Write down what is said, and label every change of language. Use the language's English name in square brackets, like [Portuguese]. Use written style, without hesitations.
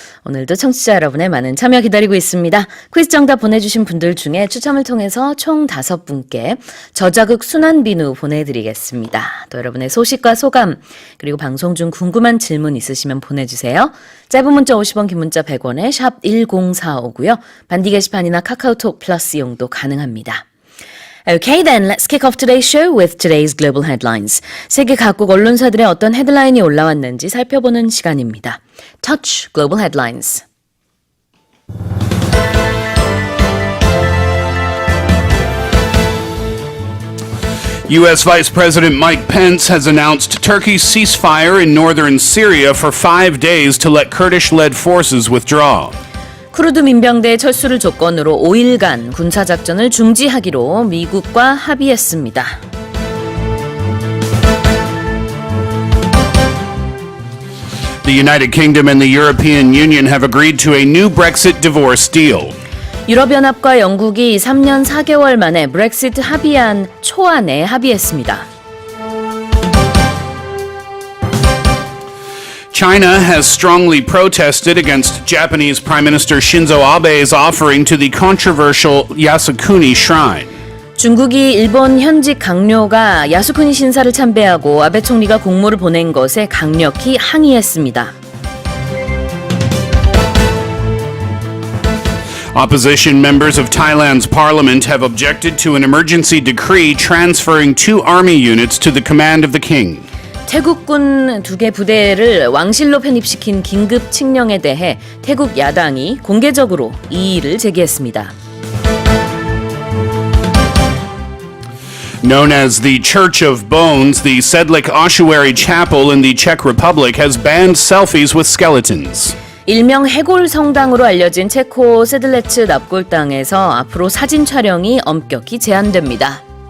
[Korean] 오늘도 청취자 여러분의 많은 참여 기다리고 있습니다. 퀴즈 정답 보내주신 분들 중에 추첨을 통해서 총 5분께 저자극 순환비누 보내드리겠습니다. 또 여러분의 소식과 소감 그리고 방송 중 궁금한 질문 있으시면 보내주세요. 짧은 문자 50원, 긴 문자 100원에 샵 1045고요. 반디 게시판이나 카카오톡 플러스 이용도 가능합니다. [English] Okay, then let's kick off today's show with today's global headlines. [Korean] 세계 각국 언론사들의 어떤 헤드라인이 올라왔는지 살펴보는 시간입니다. [English] Touch Global Headlines. U.S. Vice President Mike Pence has announced Turkey's ceasefire in northern Syria for 5 days to let Kurdish-led forces withdraw. [Korean] 쿠르드 민병대의 철수를 조건으로 5일간 군사작전을 중지하기로 미국과 합의했습니다. [English] The United Kingdom and the European Union have agreed to a new Brexit divorce deal. [Korean] 유럽연합과 영국이 3년 4개월 만에 브렉시트 합의안 초안에 합의했습니다. [English] China has strongly protested against Japanese Prime Minister Shinzo Abe's offering to the controversial Yasukuni Shrine. [Korean] 중국이 일본 현직 강요가 야스쿠니 신사를 참배하고 아베 총리가 공모를 보낸 것에 강력히 항의했습니다. [English] Opposition members of Thailand's parliament have objected to an emergency decree transferring 2 army units to the command of the king. [Korean] 태국군 2개 부대를 왕실로 편입시킨 긴급 칙령에 대해 태국 야당이 공개적으로 이의를 제기했습니다. [English] Known as the Church of Bones, the Sedlik Ossuary Chapel in the Czech Republic has banned selfies with skeletons. [Korean] 일명 해골 성당으로 알려진 체코 세들레츠 납골당에서 앞으로 사진 촬영이 엄격히 제한됩니다.